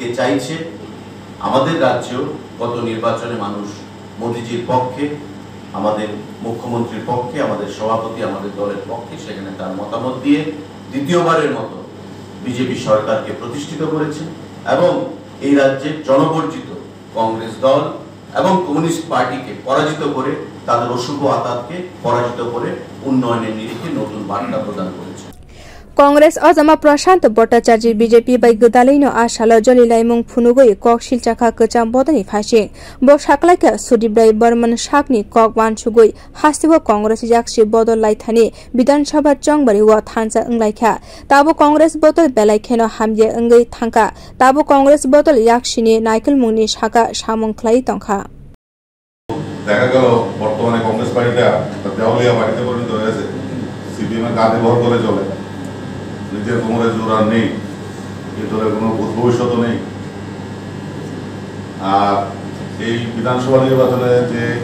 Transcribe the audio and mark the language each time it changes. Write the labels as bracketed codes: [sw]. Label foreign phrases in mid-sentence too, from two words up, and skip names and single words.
[bn] চাইছে আমাদের রাজ্যেও গত নির্বাচনে মানুষ মোদিজির পক্ষে আমাদের মুখ্যমন্ত্রীর পক্ষে আমাদের সভাপতি আমাদের দলের পক্ষে সেখানে তার মতামত দিয়ে দ্বিতীয়বারের মতো বিজেপি সরকারকে প্রতিষ্ঠিত করেছে এবং এই রাজ্যের জনবর্জিত কংগ্রেস দল এবং কমিউনিস্ট পার্টিকে পরাজিত করে তাদের অশুভ আঘাতকে পরাজিত করে উন্নয়নের নিরিখে নতুন বার্তা প্রদান করেছে [trp] कांग्रेस ojama Prashanta भट्टाचार्य BJP bai gwdal no ashala jolilaimung phunugoi kok silsakha kwcham bodol phasing bo saklaika sudibrai barman sakni kok wansugoi hastibo congress yaksi bodol laithani vidansabha chongbari wa thansa unglaikha tabo congress bodol belaikheno hamje ungei thangka tabo congress bodol yaksi ni naikolwi saka samwng khlai tongkha [bn] দেখা গেল বর্তমানে কংগ্রেস পার্টিটা দেওয়ালিয়া পার্টিতে পরিণত হয়েছে সিপিএম এর কাঁধে ভর করে চলে নিজের কোমরে জোর আর নেই এই দলের কোনো ভবিষ্যৎ নেই আর এই বিধানসভা নির্বাচনে যে